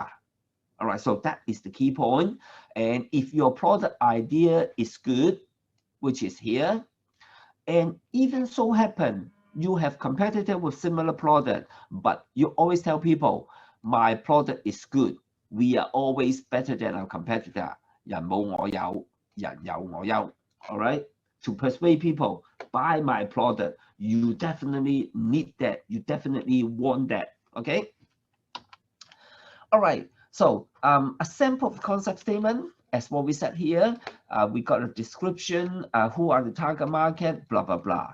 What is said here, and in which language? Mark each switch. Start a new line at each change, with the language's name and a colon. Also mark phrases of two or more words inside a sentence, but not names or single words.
English: All right, so that is the key point. And if your product idea is good, which is here, and even so happen you have competitor with similar product, but you always tell people, my product is good. We are always better than our competitor.
Cantonese: 人冇我有，人有我優.
English: All right, to persuade people, buy my product. You definitely need that. You definitely want that. Okay. All right. So a sample of concept statement, as what we said here, we got a description, who are the target market, blah, blah, blah.